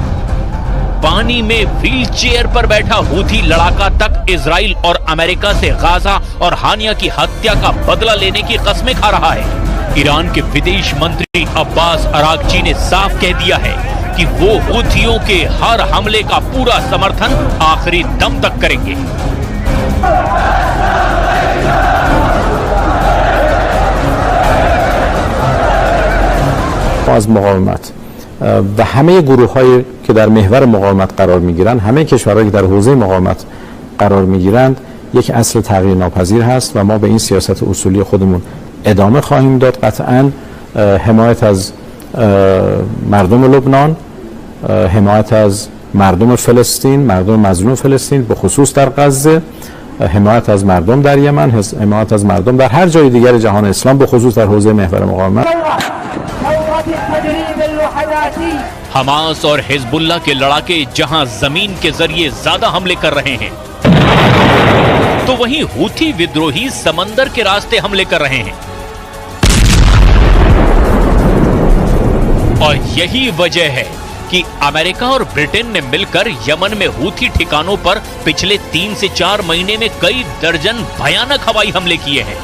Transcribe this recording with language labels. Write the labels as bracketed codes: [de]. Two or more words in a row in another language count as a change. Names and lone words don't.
[hi] पानी में [en] wheel chair [hi] पर बैठा हूथी लड़ाका तक इजराइल और अमेरिका से गाजा और हानिया की हत्या का बदला लेने की कस्में खा रहा है। ईरान के विदेश मंत्री अब्बास अरागची ने साफ कह दिया है कि वो हूथियों के हर हमले का पूरा समर्थन आखिरी दम तक करेंगे। [fa] از مقاومت و همه گروه‌هایی که در محور مقاومت قرار می‌گیرند، همه کشورهایی که در حوزه مقاومت قرار می‌گیرند، یک اصل تغییر ناپذیر هست و ما به این سیاست اصولی خودمون ادامه خواهیم داد. قطعاً حمایت از مردم لبنان، حمایت از مردم فلسطین، مردم مظلوم فلسطین به خصوص در غزه، حمایت از مردم در یمن، حمایت از مردم در هر جای دیگر جهان اسلام به خصوص در حوزه محور مقاومت. [hi] हमास और हिजबुल्ला के लड़ाके जहां जमीन के जरिए ज्यादा हमले कर रहे हैं, तो वहीं हूथी विद्रोही समंदर के रास्ते हमले कर रहे हैं। और यही वजह है कि अमेरिका और ब्रिटेन ने मिलकर यमन में हूथी ठिकानों पर पिछले 3 से 4 महीने में कई दर्जन भयानक हवाई हमले किए हैं।